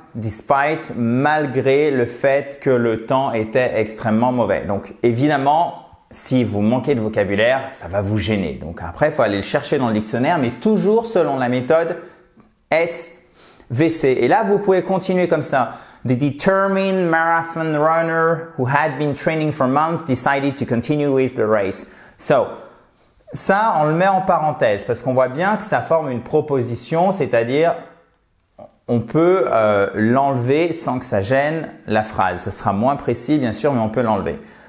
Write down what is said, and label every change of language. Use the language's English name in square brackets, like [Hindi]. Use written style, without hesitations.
[French] Despite, malgré le fait que le temps était extrêmement mauvais. Donc, évidemment, si vous manquez de vocabulaire, ça va vous gêner. Donc, après, il faut aller le chercher dans le dictionnaire, mais toujours selon la méthode SVC. Et là, vous pouvez continuer comme ça. [English] The determined marathon runner who had been training for months decided to continue with the race. [French] So, ça, on le met en parenthèse parce qu'on voit bien que ça forme une proposition, c'est-à-dire on peut l'enlever sans que ça gêne la phrase. Ça sera moins précis, bien sûr, mais on peut l'enlever.